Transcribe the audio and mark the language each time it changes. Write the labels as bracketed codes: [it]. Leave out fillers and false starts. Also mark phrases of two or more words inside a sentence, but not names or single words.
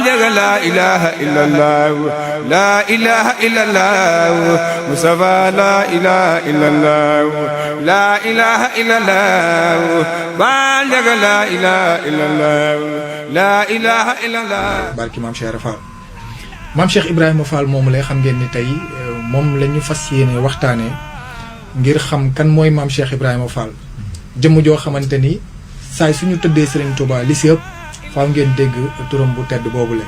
[ar] لا إله إلا الله لا إله إلا الله مصطفى لا إله إلا الله لا إله إلا الله بالغ لا إله إلا الله لا إله إلا الله [wo] barki maam Cheikh Fall maam Cheikh Ibrahima Fall moomu lay xam ngeen ni tey moom la ñu fas yéene waxtaanee ngir xam kan mooy maam Cheikh Ibrahima Fall jëmm joo xamante ni saay suñu tëddee Serigne Touba li si ëpp faaw ngeen dégg turam bu tedd boobule.